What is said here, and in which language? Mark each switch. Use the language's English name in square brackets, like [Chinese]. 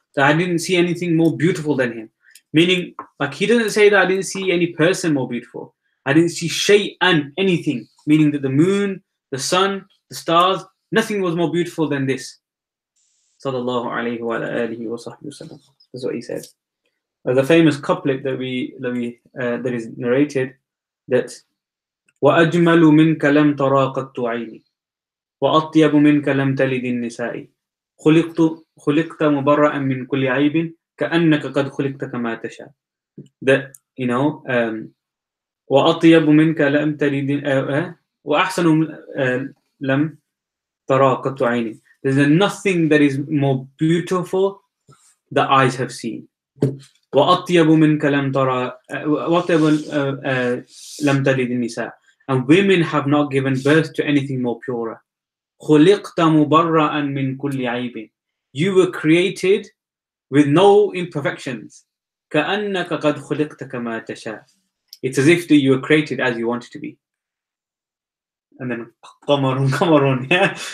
[English] So I didn't see anything more beautiful than him. Meaning, like he doesn't say that I didn't see any person more beautiful. I didn't see shay'an, anything. Meaning that the moon, the sun, the stars, nothing was more beautiful than this. [Arabic] Sallallahu alayhi wa alihi wa sahbihi wasallam. [English] That's what he said. The famous couplet that that is narrated, that [Arabic] وَأَجْمَلُ مِنْكَ لَمْ تَرَى قَطُّ عَيْنِي وأطيب منك لم تلد النساء خلقت مبرأ من كل عيب كأنك قد خلقت كما تشاء. That وأطيب منك لم تلد وأحسن لم ترى قط عيني. [English] There's nothing that is more beautiful that eyes have seen. [Arabic] وأطيب منك لم ترى وأطيب لم تلد النساء. [English] And women have not given birth to anything more purer. [Arabic] خُلِقْتَ مُبَرَّأً مِنْ كُلِّ عَيْبٍ. [English] You were created with no imperfections. [Arabic] كَأَنَّكَ قَدْ خُلِقْتَ كَمَا تَشَاءُ. [English] It's as if you were created as you wanted to be. And then قَمَرٌ, yeah?